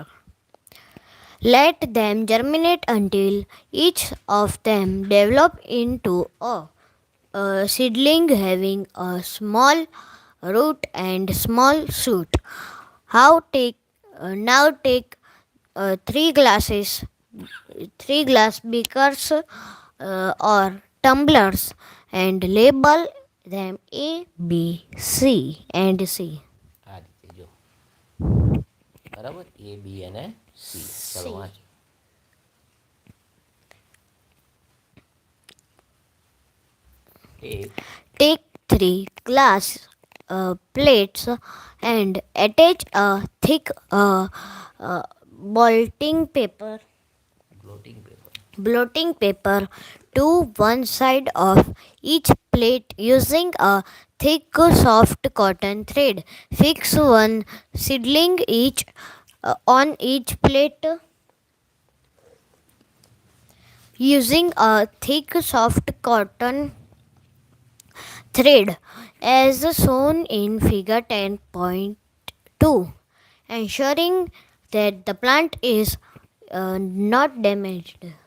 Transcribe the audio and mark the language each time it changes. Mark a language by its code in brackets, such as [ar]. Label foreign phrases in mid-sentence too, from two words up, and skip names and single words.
[en] Let them germinate until each of them develop into a seedling having a small root and small shoot. How take now take three glasses, three glass beakers or tumblers and label them A, B, C and C. [gu] આ રીતે જો બરાબર એ બી અને સી. ચલો [en] C. [gu] વાંચો. ટેક [en] Take three glass plates and attach a thick blotting paper blotting paper. blotting paper to one side of each plate using a thick soft cotton thread. Fix one seedling each on each plate using a thick soft cotton thread as shown in figure 10.2, ensuring that the plant is not damaged.